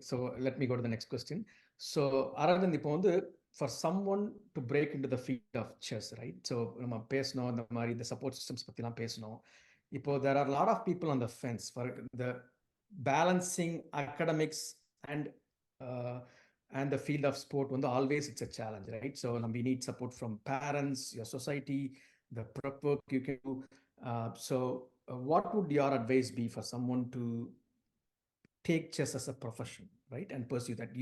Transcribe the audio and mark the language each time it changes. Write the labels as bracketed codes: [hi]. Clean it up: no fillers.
[en] So let me go to the next question. So Aravind, [ta] இப்போ வந்து [en] for someone to break into the field of chess, right? [ta] So நம்ம பேசணும், இந்த மாதிரி இந்த support systems பத்திலாம் பேசணும். [en] இப்போ there are a lot of people on the fence for the balancing academics and the field of sport. வந்து always it's a challenge, right? So we need support from parents, your society, the prep work you can do. So what would your advice be for someone to take chess as a profession, right, and pursue that?